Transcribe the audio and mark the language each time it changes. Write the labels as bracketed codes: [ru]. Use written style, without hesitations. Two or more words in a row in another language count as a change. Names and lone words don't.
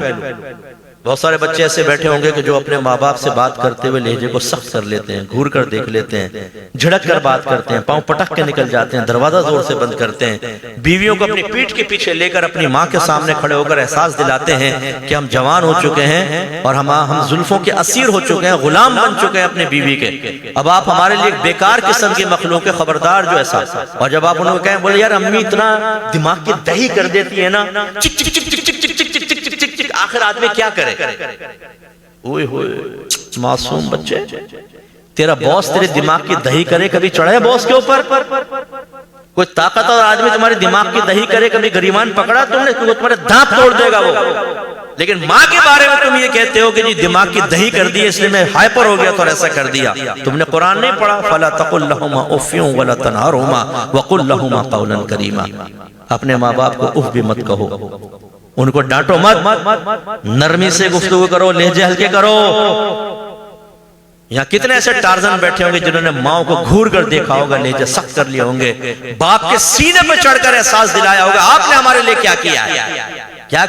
[ur] بہت سارے بچے ایسے بیٹھے ہوں گے کہ جو اپنے ماں باپ سے بات کرتے ہوئے لہجے کو سخت کر لیتے ہیں، گھور کر دیکھ لیتے ہیں، جھڑک کر بات کرتے ہیں، پاؤں پٹک کے نکل جاتے ہیں، دروازہ زور سے بند کرتے ہیں، بیویوں کو اپنی پیٹھ کے پیچھے لے کر اپنی ماں کے سامنے کھڑے ہو کر احساس دلاتے ہیں کہ ہم جوان ہو چکے ہیں اور ہم زلفوں کے اسیر ہو چکے ہیں، غلام بن چکے ہیں اپنے بیوی کے، اب آپ ہمارے لیے ایک بیکار قسم کی مخلوق ہے، خبردار جو احساس۔ اور جب آپ انہوں کو کہیں بولے یار امی اتنا دماغ کی دہی کر دیتی ہے نا، چک چک چک چک چک چک چک چک چک چک چک، آخر آدمی کیا کرے؟ اوئے ہوئے معصوم بچے، تیرا باس تیرے دماغ کی دہی کرے، کبھی چڑھے باس کے اوپر؟ کوئی طاقت اور آدمی تمہاری دماغ کی دہی کرے، کبھی گریبان پکڑا تم نے، تمہارے دانت توڑ دے گا وہ۔ لیکن ماں کے بارے میں تم یہ کہتے ہو کہ جی دماغ کی دہی کر دی، اس لیے میں ہائپر ہو گیا تو ایسا کر دیا۔ تم نے قرآن نہیں پڑھا؟ [ar] فَلَا تَقُلْ لَهُمَا أُفٍّ وَلَا تَنْهَرْهُمَا وَقُلْ لَهُمَا قَوْلًا كَرِيمًا، [ur] اپنے ماں باپ کو اف بھی مت کہو، ان کو ڈانٹو مت، نرمی سے گفتگو کرو، لہجے ہلکے کرو۔ یہاں کتنے ایسے ٹارزن بیٹھے ہوں گے جنہوں نے ماں کو گھور کر دیکھا ہوگا، لہجے سخت کر لیے ہوں گے، باپ کے سینے پہ چڑھ کر احساس دلایا ہوگا آپ نے ہمارے لیے کیا کیا ہے۔